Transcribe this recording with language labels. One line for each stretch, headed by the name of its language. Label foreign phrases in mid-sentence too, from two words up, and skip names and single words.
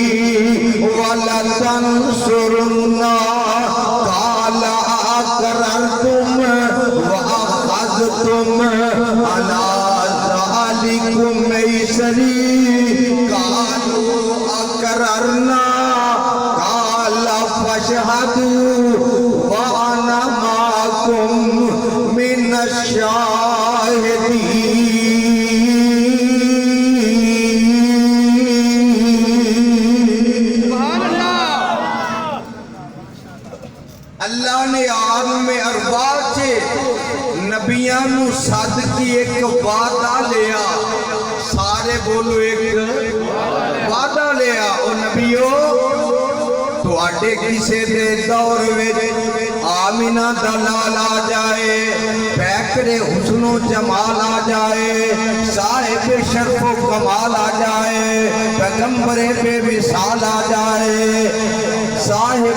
Arabic: وَلَتَنصُرُنَّهُ قَالَ أَقْرَرْتُمْ وَأَخَذْتُمْ عَلَىٰ ذَلِكُمْ إِصْرِي قَالُوا أَقْرَرْنَا قَالَ فَاشْهَدُوا وَأَنَا مَعَكُمْ مِنَ الشَّاهِدِينَ
Punjabi: اللہ نے عالم ارواح سے نبیاں نو صد کی ایک وعدہ لیا سارے بولو ایک وعدہ لیا او نبیو تو آٹے کسے دے دور وچ آمینہ دلال آ جائے پیکر حسن و جمال آ جائے صاحب شرف و کمال آ جائے پیغمبر بے مثال آ جائے صاحب